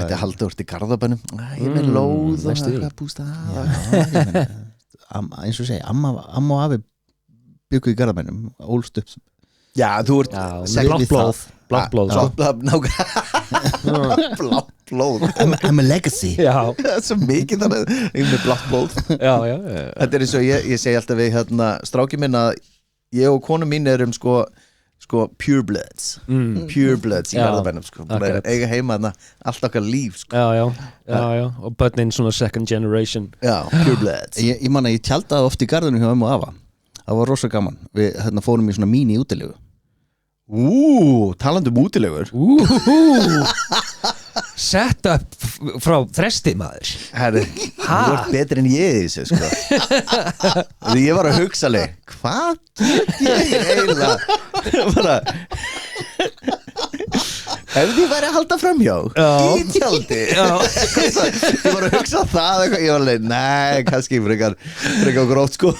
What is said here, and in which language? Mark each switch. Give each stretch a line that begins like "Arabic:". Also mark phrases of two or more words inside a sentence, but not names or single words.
Icelandic: Þetta er haldið úr til Garðabænum Ég er með lóð og næstu því. eitthvað bústað eins og segja, amma og afi byggu í Garðabænum, ólst upp Já, þú ert Blátt blóð sko. Blátt blóð
English: I'm a legacy
Icelandic: Já, Það er svo mikið þannig Ég er með blátt blóð já Þetta er eins og ég segi alltaf við stráki minn að ég og konu mín erum sko
English: pure bloods pure bloods
Icelandic: í Já, Garðabænum sko. Búin að akkurat. eiga heima þarna allt okkar líf sko. Já Og börnin svona
English: second generation
Icelandic: Já,
English: pure bloods
Icelandic: Ég man að ég tjaldaði oft í garðinu hjá ömmu og afa það var rosa gaman, við fórum í svona mini útilegu Talandi útilegur
English: Set up
Icelandic: frá þresti maður Herri, þú ert betri en ég í þessu sko. Því ég var að hugsa alveg, hvað get ég eiginlega bara Ef því væri að halda framhjá í tjaldi Ég var að hugsa það eitthvað, ég var alveg, nei, kannski frekar gróft sko